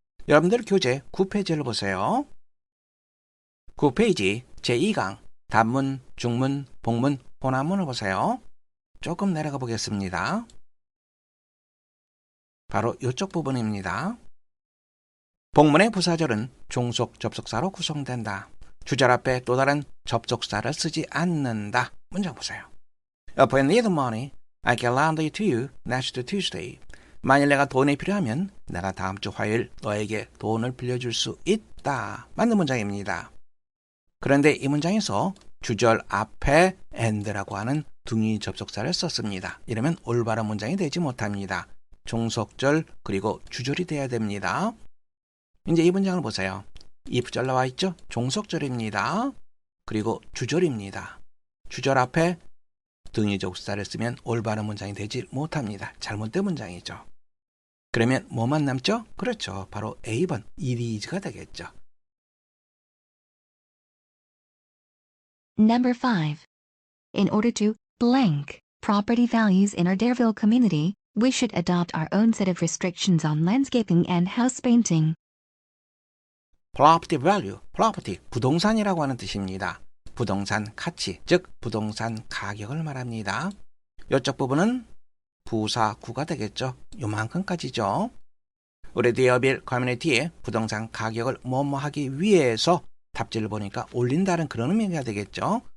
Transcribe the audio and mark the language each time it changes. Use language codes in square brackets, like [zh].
[ko] 여러분들 교재 9페이지를 보세요. 9페이지 제2강 단문, 중문, 복문, 혼합문을 보세요. 조금 내려가 보겠습니다. 바로 이쪽 부분입니다. 복문의 부사절은 종속 접속사로 구성된다. 주절 앞에 또 다른 접속사를 쓰지 않는다. 문장 보세요. [en] If I need money, I can lend it to you next Tuesday. [ko] 만일 내가 돈이 필요하면 내가 다음 주 화요일 너에게 돈을 빌려줄 수 있다. 맞는 문장입니다. 그런데 이 문장에서 주절 앞에 and라고 하는 둥이 접속사를 썼습니다. 이러면 올바른 문장이 되지 못합니다. 종속절 그리고 주절이 돼야 됩니다. 이제 이 문장을 보세요. if절 나와 있죠? 종속절입니다. 그리고 주절입니다. 주절 앞에 등위 접속사를 쓰면 올바른 문장이 되지 못합니다. 잘못된 문장이죠. 그러면 뭐만 남죠? 그렇죠. 바로 A번 [en] it is [ko] 가 되겠죠. [en] Number 5. In order to blank property values in our Dareville community, we should adopt our own set of restrictions on landscaping and house painting. [ko] property value, property, 부동산이라고 하는 뜻입니다. 부동산 가치, 즉 부동산 가격을 말합니다. 이쪽 부분은 부사구가 되겠죠. 요만큼까지죠. 우리 데어빌 커뮤니티의 부동산 가격을 뭐뭐하기 위해서 답지를 보니까 올린다는 그런 의미가 되겠죠.